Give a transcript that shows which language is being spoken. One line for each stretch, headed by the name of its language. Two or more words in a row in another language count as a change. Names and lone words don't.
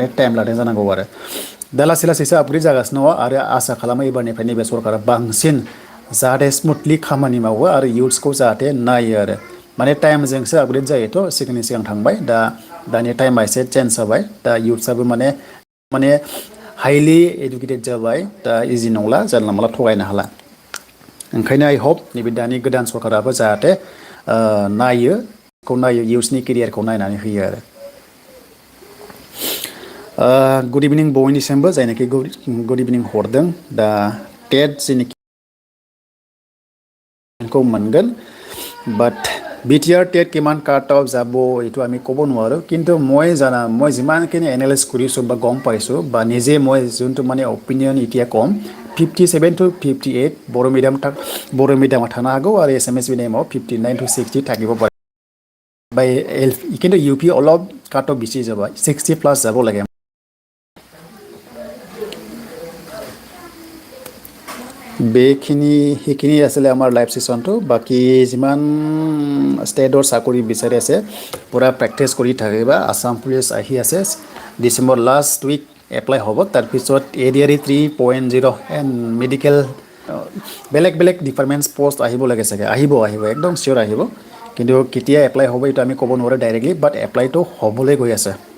Bodo: टाइम लादों जानांगौ आरो दा लासैसो आपग्रेड जागासिनो दङ आरो आसा खालामो एबारनिफ्राय नैबे सरकारा बांसिन जाहाथे स्मुथलि खामानि मावो आरो इउथ्सखौ जाहाथे नायो आरो माने टाइमजोंसो आपग्रेड जायोथ' सिगां थांबाय दानि टाइमा एसे चेन्ज जाबाय दा इउथ्सआबो माने
English: highly educated
Bodo: जाबाय दा इजि नंला जानला मोनला थगायनो हाला ओंखायनो
English: I hope
Bodo: नैबे दानि गोदान सरकाराबो जाहाथे नायो इउथनि केरियारखौ नायनानै होयो आरो
English: good evening
Bodo: बयनिसिमबो जायनाखि
English: good evening
Bodo: हरदों दा टेट जेनोखि को मोनगोन
Assamese: বাট বিটিআর টেট কিমান কাট অফ যাব এইটো আমি ক'ব নোৱাৰোঁ কিন্তু মই যিমানখিনি এনালাইজ কৰিছোঁ বা গম পাইছোঁ বা নিজে মই যোনটো মানে অপিনিয়ন এতিয়া ক'ম 57 to 58
Bodo: बर' मिडियामाव थानो हागौ आरो एसामिस मिडियामाव
Assamese: 59 to 60 থাকিব পাৰে बाय কিন্তু ইউ পি অলপ কাট অফ বেছি যাব 60 প্লাছ যাব লাগে সেইখিনি আছিলে আমাৰ
English: live session
Assamese: বাকি যিমান ষ্টেটৰ চাকৰি বিচাৰি আছে পুৰা প্ৰেক্টিছ কৰি থাকিবা আসাম পুলিচ আহি আছে
English: December last week
Assamese: এপ্লাই হ'ব তাৰপিছত এডিআৰই 3.0
English: and medical
Assamese: বেলেগ
English: departments post
Assamese: আহিব লাগে চাগে আহিব একদম চিয়ৰ আহিব কিন্তু কেতিয়া এপ্লাই হ'ব এইটো আমি ক'ব নোৱাৰোঁ ডাইৰেক্টলি বাট এপ্লাইটো হ'বলৈ গৈ আছে